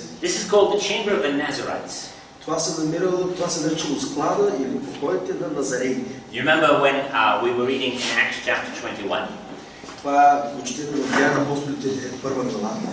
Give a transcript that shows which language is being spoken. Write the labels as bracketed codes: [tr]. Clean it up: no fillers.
[en] This is called the chamber of the Nazarites. [bg] Това се наричало склада или покоите на Назареите. [en] You remember when we were reading in Acts chapter 21? [bg] Това го четем в Деяния на апостолите, първа глава.